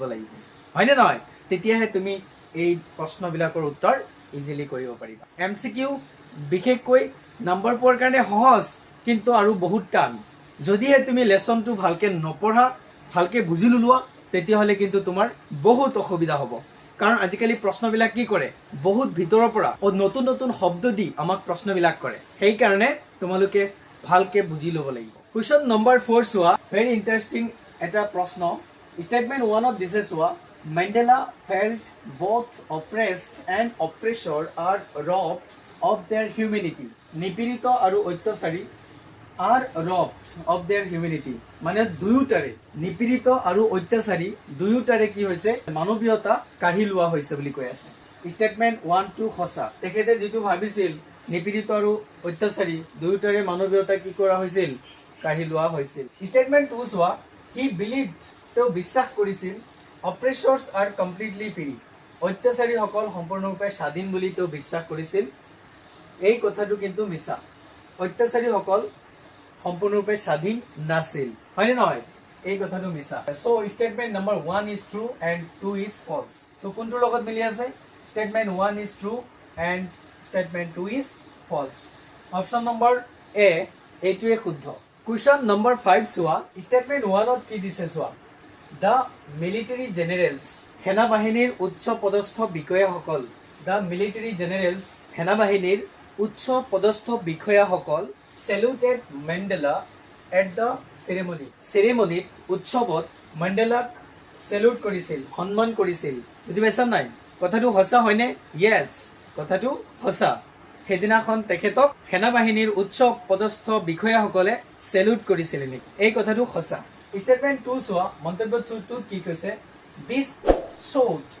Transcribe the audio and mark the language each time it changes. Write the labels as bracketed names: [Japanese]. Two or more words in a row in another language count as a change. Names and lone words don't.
[Assamese] লাগিব হয়নে নহয় তেতিয়াহে তুমি এই প্ৰশ্নবিলাকৰ উত্তৰ ইজিলি কৰিব পাৰিবা এমসিকিউ বিশেষকৈ নম্বৰ পোৱাৰ কাৰণে সহজ কিন্তু আৰু বহুত টান যদিহে তুমি লেসনটো ভালকে নপঢ়া ভালকে বুজি লুলোৱা তেতিয়াহলে কিন্তু তোমাৰ বহুত অসুবিধা হ'ব কাৰণ আজিকালি প্ৰশ্নবিলাক কি কৰে বহুত ভিতৰৰ পৰা নতুন নতুন শব্দ দি আমাক প্ৰশ্নবিলাক কৰে সেই কাৰণে তোমালোকে ভালকে বুজি ল'ব লাগিব [English] Question number 4 [Assamese] চোৱা [English] very interesting [Assamese] এটা প্ৰশ্ন [English] statement 1 of this is Mandela felt both oppressed and oppressor are robbed of their humanity [Assamese] নিপীড়িত আৰু অত্যাচাৰী [English] are robbed of their humanity [Assamese] মানে দুয়োটাৰে নিপীড়িত আৰু অত্যাচাৰী দুয়োটাৰে কি হৈছে মানৱীয়তা কাঢ়ি লোৱা হৈছে বুলি কৈ আছে statement 1 to সঁচা তেখেতে যেটো ভাবিছিল নিপীড়িত আৰু অত্যাচাৰী দুয়োটাৰে মানৱীয়তা কি কৰা হৈছিল কাঢ়ি লোৱা হৈছিল স্টেটমেন্ট 2 চোৱা [English] he believed [Assamese] তেওঁ বিশ্বাস কৰিছিল [English] oppressors are completely free [Assamese] অত্যাচাৰী সকল সম্পূৰ্ণৰূপে স্বাধীন বুলি তেওঁ বিশ্বাস কৰিছিল এই কথাটো কিন্তু মিছা অত্যাচাৰী সকল সম্পূৰ্ণৰূপে স্বাধীন নাছিল হয়নে নহয় এই কথাটো মিছা [English] so statement number 1 is true and 2 is false [Assamese] তো কোনটোৰ লগত মিলি আছে [English] statement 1 is true and statement 2 is false option number a [Assamese] এইটোৱে শুদ্ধ [English] Question number 5 চোৱা statement 1 [Assamese] ত কি দিছে চোৱা [English] the military generals [Assamese] সেনা বাহিনীৰ উচ্চ পদস্থ বিষয়াসকল [English] the military generals [Assamese] সেনা বাহিনীৰ উচ্চ পদস্থ বিষয়াসকল [English] saluted Mandela at the [Assamese] ceremony উৎসৱত মণ্ডেলাক সেলুট কৰিছিল সন্মান কৰিছিল বুজি পাইছা নাই কথাটো সঁচা হয়নে yes কথাটো সঁচা সেদিনাখন তেখেতক সেনা বাহিনীৰ উচ্চ পদস্থ বিষয়াসকলে সেলুট কৰিছিল এই কথাটো সঁচা স্টেটমেন্ট 2 চোৱা মন্তব্য 2 কি কৈছে [English] this showed